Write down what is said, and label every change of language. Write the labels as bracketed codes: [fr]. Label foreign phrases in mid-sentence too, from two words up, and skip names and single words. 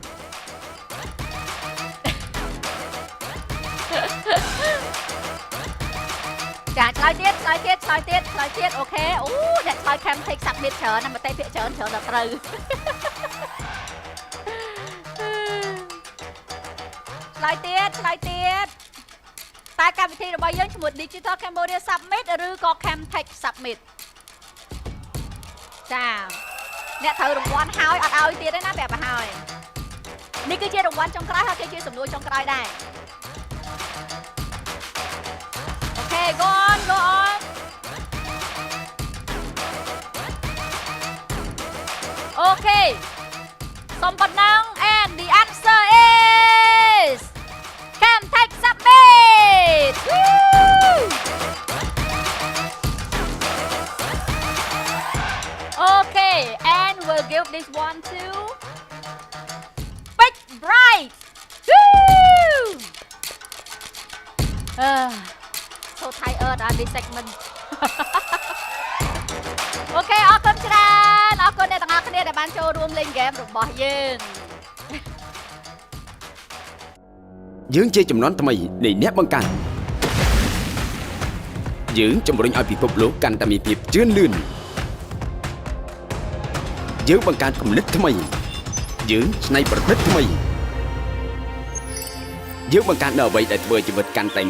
[km] ចាឆ្លើយទៀតអូខេអូអ្នកឆ្លើយ CamTech Summit ច្រើនណាស់មកតែភាគច្រើនដល់ត្រូវឆ្លើយទៀតតែកម្មវិធីរបស់យើងឈ្មោះ Digital Cambodia Summit ឬក៏ CamTech Summit ចាអ្នកត្រូវរង្វាន់ហើយអត់ឲ្យទៀតទេណាប្រាប់ឲ្យហើយនេះគឺជារង្វាន់ចុងក្រោយហើយគឺជាសំណួរចុងក្រោយដែរអូខេ [en] go on Okay, Sompanang and the answer is CamTech submit. Woo! Okay, and we'll give this one to Big Bright. Woo! So tired at this segment. [km] អូខេអរគុណច្រើនអរគុណអ្នកទាំងអស់គ្នាដែលបានចូលរួមលេងហ្គេមរបស់ យើងជាចំនួនថ្មីនៃអ្នកបង្កើតយើងជំរុញឲ្យពិភពលោកកាន់តែមានភាពជឿនលឿនយើងបង្កើតគំនិតថ្មីយើងច្នៃប្រឌិតថ្មីយើងបង្កើតនូវអ្វីដែលធ្វើជីវិតកាន់តែ